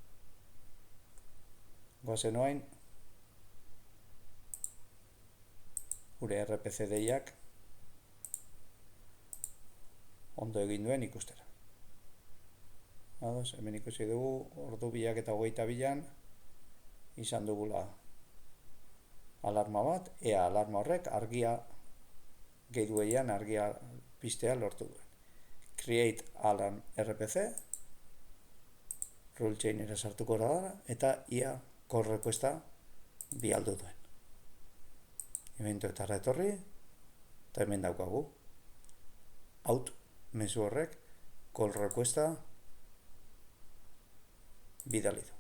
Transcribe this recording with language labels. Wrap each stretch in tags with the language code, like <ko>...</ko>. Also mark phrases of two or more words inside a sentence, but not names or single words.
<eu>Goazen oain gure RPC deiak ondo egin duen ikustera. Ados, hemen ikusi dugu ordu 2:22an izan dugula alarma bat, ea alarma horrek argia gehi dueian argia piztea lortu duen.</eu> <en>Create alarm RPC,</en> <eu>rule chainera sartuko da eta ia</eu> <en>call requesta</en> <eu>bialdu duen. Eventuetara etorri, eta hemen daukagu. Out mezu horrek</eu> <en>call requesta</en> <eu>bidali du.</eu>